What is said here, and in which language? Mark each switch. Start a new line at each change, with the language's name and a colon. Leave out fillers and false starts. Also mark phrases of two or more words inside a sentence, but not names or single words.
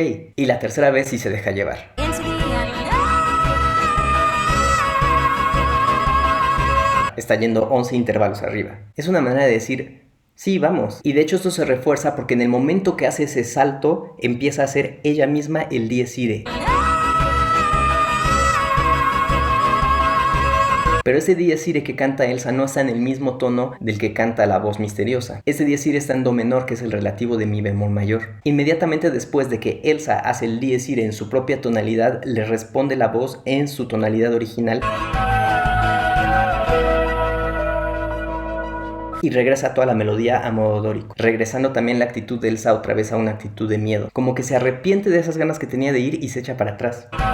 Spanish: Y la tercera vez sí se deja llevar. Está yendo 11 intervalos arriba. Es una manera de decir sí, vamos. Y de hecho esto se refuerza porque en el momento que hace ese salto, empieza a hacer ella misma el dies irae. Pero ese dies irae que canta Elsa no está en el mismo tono del que canta la voz misteriosa. Ese dies irae está en do menor, que es el relativo de mi bemol mayor. Inmediatamente después de que Elsa hace el dies irae en su propia tonalidad, le responde la voz en su tonalidad original. Y regresa toda la melodía a modo dórico, regresando también la actitud de Elsa otra vez a una actitud de miedo, como que se arrepiente de esas ganas que tenía de ir y se echa para atrás.